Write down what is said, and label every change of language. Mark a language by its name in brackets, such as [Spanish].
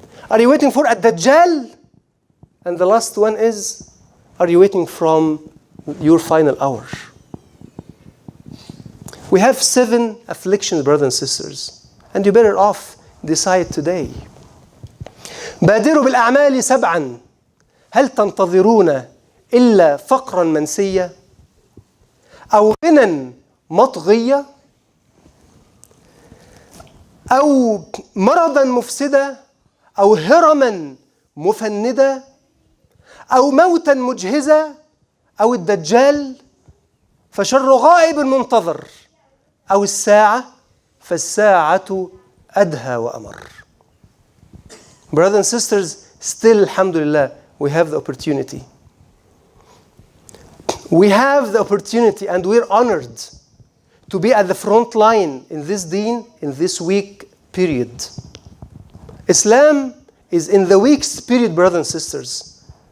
[English] Are you waiting for ad-Dajjal? And the last one is, are you waiting from your final hour? We have 7 afflictions, brothers and sisters, and you better off decide today. [Arabic] بادروا بالأعمال 7 هل تنتظرون إلا فقرا منسيا أو غنى مطغية أو مرضا مفسدا أو هرما مفندا أو موتا مجهزا أو الدجال فشر غائب منتظر أو الساعة فالساعة أدهى وأمر. [English] Brothers and sisters, still, alhamdulillah, we have the opportunity. We have the opportunity and we're honored to be at the front line in this deen, in this weak period. Islam is in the weakest period, brothers and sisters.